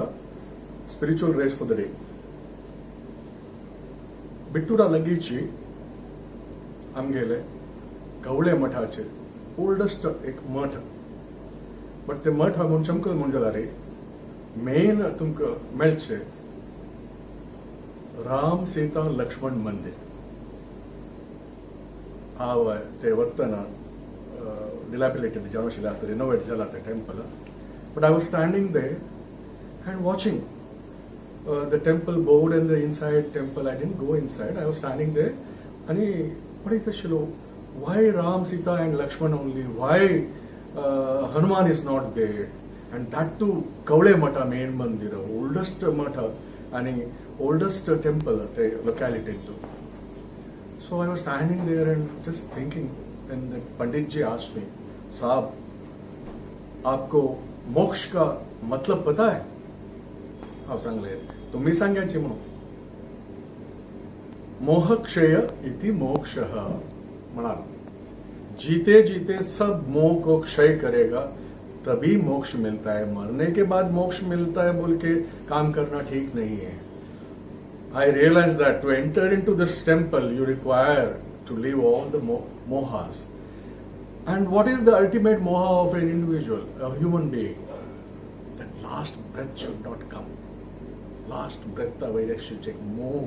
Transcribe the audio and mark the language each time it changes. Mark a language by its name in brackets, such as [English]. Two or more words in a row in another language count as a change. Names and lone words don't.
[English] spiritual race for the day. [Konkani] बिट्टूरा लगीची आमगेले कवळे मठाचे ओल्डस्ट एक मठ. बट ते मठ हांव चमकल म्हणजे मेन तुमकां मेळचे राम सीता लक्ष्मण मंदिर. हांव ते वतना डिलॅपिलेटेड जावन आशिल्लें, आतां रिनोवेट जाला तें टेम्पल. [English] बट I was standing there and watching the temple board and the inside temple. I didn't go inside. I was standing there and पळयताशिल्लो, why Ram, Sita and Lakshman only? Why Hanuman is not there? And that too Kavle Mata main mandir, oldest mata and oldest temple at the locality too. So I was standing there and just thinking, and the Pandit ji asked me, [Hindi] साहब आपको मोक्ष का मतलब पता है? [Konkani] हांव सांगलें, तुम्ही सांगायची म्हणून. [Sanskrit] मोहक्षय इति मोक्षः म्हणाल. [Hindi] जीते जीते सब मोह को क्षय करेगा तभी मोक्ष मिलता है. मरने के बाद मोक्ष मिलता है बोल के काम करना ठीक नहीं है. [English] I realized that to enter into this temple you require to leave all the mohas. And what is the ultimate moha of an individual, a human being? That last breath should not come. Last breath away should take more.